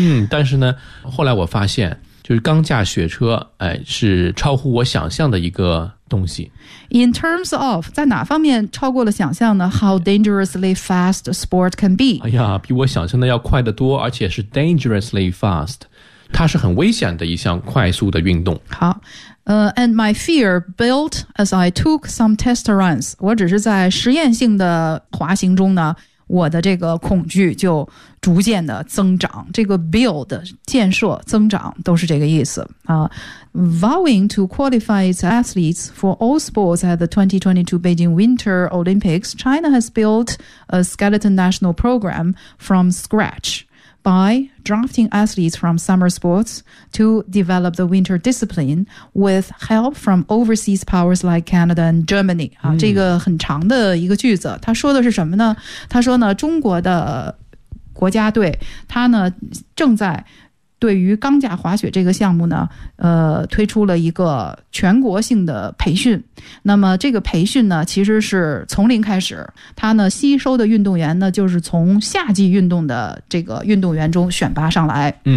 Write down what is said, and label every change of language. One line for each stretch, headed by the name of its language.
Chinese: 但是呢，后来我发现，就是钢架雪车，是超乎我想象的一个东西。
English: In terms of,
Chinese: 在哪方面超过了想象呢？
English: How dangerously fast a sport can be.
Chinese: 哎呀，比我想象的要快得多，而且是 dangerously fast. 它是很危险的一项快速的运动。好。
English: And my fear built as I took some test runs.
Chinese: 我只是在实验性的滑行中呢，我的这个恐惧就逐渐的增长。这个 build 建设增长都是这个意思啊。
English: Vowing to qualify its athletes for all sports at the 2022 Beijing Winter Olympics, China has built a skeleton national program from scratch. By drafting athletes from summer sports to develop the winter discipline with help from overseas powers like Canada and Germany.
Chinese: 这个很长的一个句子，他说的是什么呢？他说呢，中国的国家队，他呢正在对于钢架滑雪这个项目呢，推出了一个全国性的培训。那么这个培训呢，其实是从零开始。他呢吸收的运动员呢，就是从夏季运动的这个运动员中选拔上来。